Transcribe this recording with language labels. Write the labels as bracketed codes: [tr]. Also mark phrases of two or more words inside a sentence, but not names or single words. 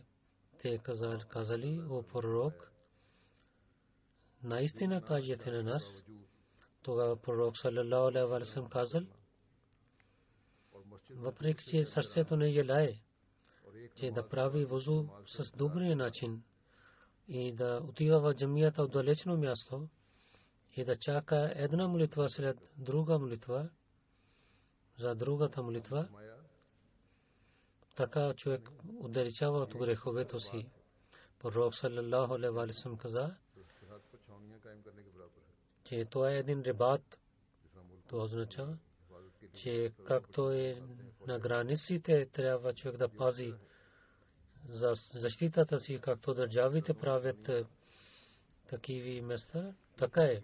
[bg] Те казали: о пророк, наистина кажете на нас. Тогава пророк [ar] صلى الله عليه وسلم [bg] казал, въпреки че сърцето не желае, че да прави вузу с добрия начин и да отива в джамията от далечно място и да чака една молитва след друга молитва за другата молитва, така човек отдалечава от греховете си. Пророк [ar] صلى الله عليه وسلم [bg] каза, че това е един рибат. Това означава, че както е на границите трябва човек да пази за защитата си, както държавите правят такива места, така е.